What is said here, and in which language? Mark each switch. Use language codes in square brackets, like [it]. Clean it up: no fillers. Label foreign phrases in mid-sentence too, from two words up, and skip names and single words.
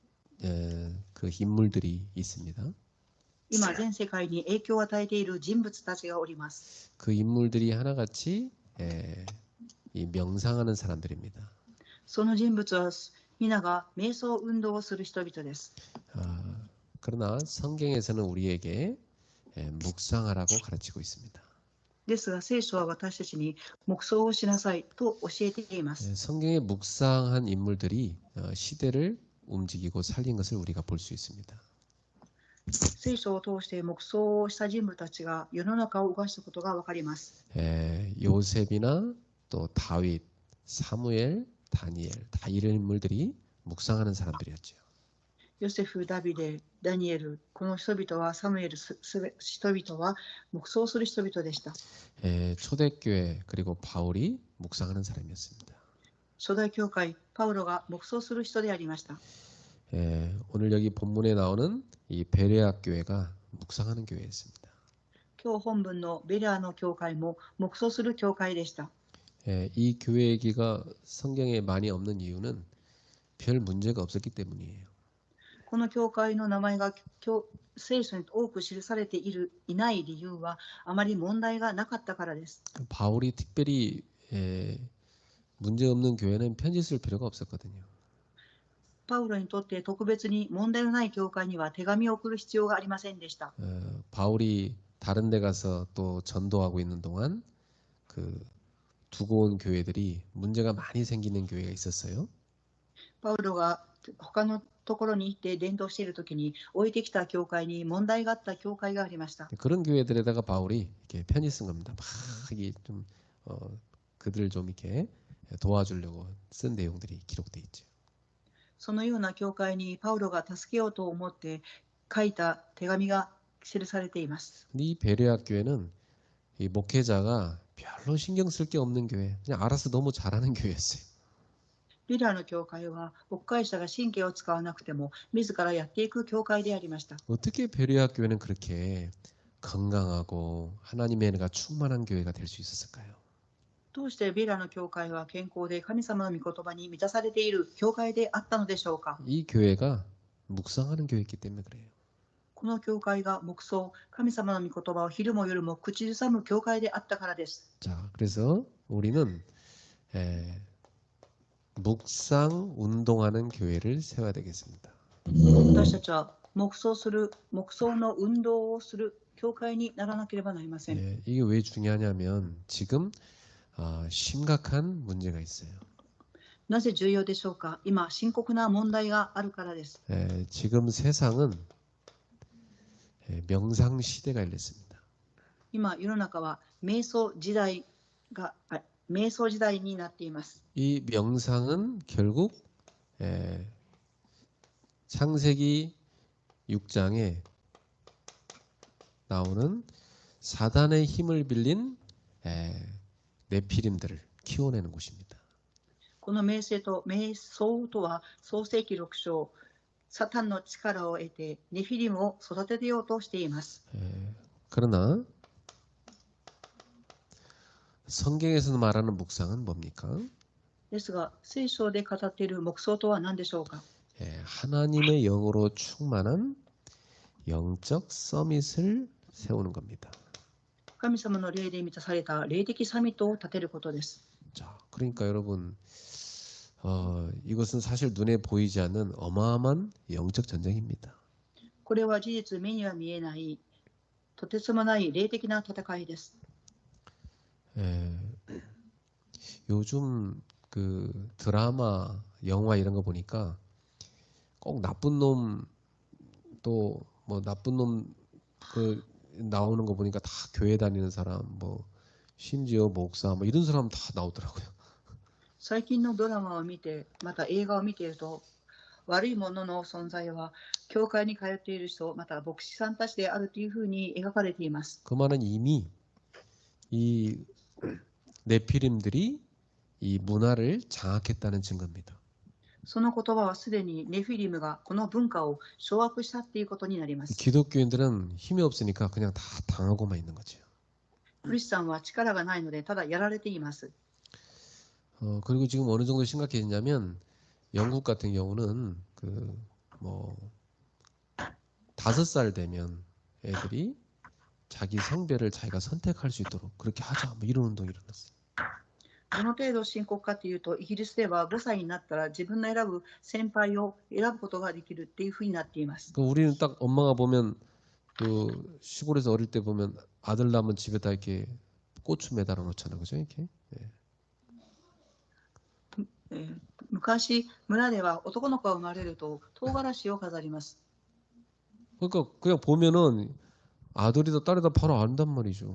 [ko] 그 인물들이 있습니다. [ja] 今全世界に影響を与えている人物たちがおります。 [ko] 그 인물들이 하나같이 이 명상하는 사람들입니다. [ja] その人物は皆が瞑想運動をする人々です。 [ko] 그러나 성경에서는 우리에게 묵상하라고 가르치고 있습니다. [ja] ですが聖書は私たちに黙想をしなさいと教えています。 [ko] 성경에 묵상한 인물들이 시대를 움직이고 살린 것을 우리가 볼 수 있습니다. [ja] 聖書を通して黙想をした人物たちが世の中を動かしたことがわかります。 [ko] 요셉이나 또 다윗, 사무엘, 다니엘 다 이런 인물들이 묵상하는 사람들이었죠. [ja] ヨセフ、ダビデ、ダニエル、この人々はサムエル、人々は黙想する人々でした。 [ko] 초대교회 그리고 바울이 묵상하는 사람이었습니다. [ja] 初代教会、パウロが黙想する人でありました。 [ko] 오늘 여기 본문에 나오는 이 베레아 교회가 묵상하는 교회였습니다. [ja] 今日本文のベラの教会も黙想する教会でした。 [ko] 예, 이 교회 얘기가 성경에 많이 없는 이유는 별 문제가 없었기 때문이에요. [ja] この教会の名前が聖書に多く記されていない理由はあまり問題がなかったからです。 [ko] 바울이 특별히 문제 없는 교회는 편지 쓸 필요가 없었거든요. [ja] パウロにとって特別に問題のない教会には手紙を送る必要がありませんでした。 [ko] 바울이 다른 데 가서 또 전도하고 있는 동안 그 두고 온 교회들이 문제가 많이 생기는 교회가 있었어요. [ja] パウロが他のところに行って伝道しているときに置いてきた教会に問題があった教会がありました。 [ko] 그런 교회들에다가 바울이 이렇게 편지 쓴 겁니다. 막 이게 좀 그들을 좀 이렇게 도와주려고 쓴 내용들이 기록돼 있죠. [ja] そのような教会にパウロが助けようと思って書いた手紙が記されています。 [ko] 이 베레아 교회는 이 목회자가 별로 신경 쓸 게 없는 교회, 그냥 알아서 너무 잘하는 교회였어요. [ja] ベラの教会は牧会者が神経を使わなくても自らやっていく教会でありました。 [ko] 어떻게 베레아 교회는 그렇게 건강하고 하나님의 은혜가 충만한 교회가 될 수 있었을까요? [ja] どうしてベラの教会は健康で神様の御言葉に満たされている教会であったのでしょうか。 [ko] 이 교회가 묵상하는 교회이기 때문에 그래요. [ja] この教会が黙想、神様の御言葉を昼も夜も口ずさむ教会であったからです。 [ko] 자, 그래서 우리는 묵상 운동하는 교회를 세워야 되겠습니다. [ja] 私たちは黙想の運動をする教会にならなければなりません。 [ko] 이게 왜 중요하냐면 지금 심각한 문제가 있어요. [ja] なぜ重要でしょうか。今深刻な問題があるからです。 [ko] 지금 세상은 명상 시대가 열렸습니다. [ja] 今世の中は瞑想時代になっています。 [ko] 이 명상은 결국 창세기 6장에 나오는 사단의 힘을 빌린 네피림들을 키워내는 곳입니다. [ja] この瞑想とは創世記6章、サタンの力を得てネフィリムを育てようとしています。 [ko] 그러나 성경에서 말하는 묵상은 뭡니까? [ja] ですが聖書で語っている黙想とは何でしょうか。 [ko] 하나님의 영으로 충만한 영적 서밋을 세우는 겁니다. [ja] 神様の霊で満たされた霊的サミットを立てることです。 [ko] 자, 그러니까 여러분, 이것은 사실 눈에 보이지 않는 어마어마한 영적 전쟁입니다. [ja] これは事実目には見えないとてつもない霊的な戦いです。 [ko] 요즘 그 드라마, 영화 이런 거 보니까 꼭 나쁜 놈 또 뭐 나쁜 놈 그 나오는 거 보니까 다 교회 다니는 사람, 뭐 심지어 목사, 뭐 이런 사람 다 나오더라고요. [ja] 最近のドラマを見て、また映画を見ていると、悪いものの存在は教会に通っている人、また牧師さんたちであるというふうに描かれています。 [ko] 그 말은 이미 이 네피림들이 이 문화를 장악했다는 증거입니다. [ja] その言葉はすでにネフィリムがこの文化を掌握したっていうことになります。 [ko] 기독교인들은 힘이 없으니까 그냥 다 당하고만 있는 거죠. [ja] クリスチャンは力がないのでただやられています。 [ko] 그리고 지금 어느 정도 심각해졌냐면 영국 같은 경우는 그 뭐 5살 되면 애들이 자기 성별을 자기가 선택할 수 있도록 그렇게 하자, 뭐 이런 운동이 일어났어요. [ja] どの程度深刻かというと、イギリスでは5歳になったら自分の選ぶ先輩を選ぶことができるっていうふうになっています。 [ko] 그 우리는 딱 엄마가 보면 그 시골에서 어릴 때 보면 아들 낳으면 집에다 이렇게 고추 매달아 놓잖아요, 그죠? 이렇게. [ja] 昔村では男の子が生まれると唐辛子を飾ります。 [ko] 그러니까 그냥 보면은 아들이다 딸이다 바로 안단 말이죠.